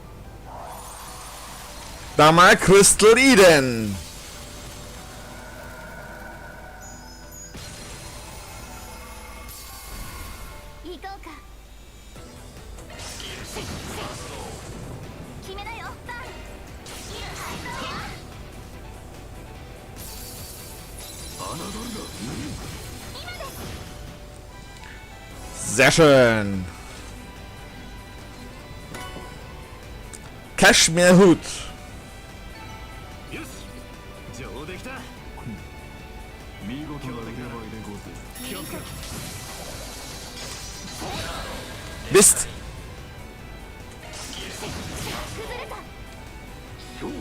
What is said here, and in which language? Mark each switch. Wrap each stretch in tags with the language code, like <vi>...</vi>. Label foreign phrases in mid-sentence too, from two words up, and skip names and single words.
<de>Da mal Crystal Eden.</de> <ja>行こうか。決めなよ。バン。</ja> <de>Sehr schön. Cashmere-Hut.</de> <ja>よし。上できた。見事な腕前でござる。</ja> <de>Mist.</de> <ja>崩れた。勝機。</ja>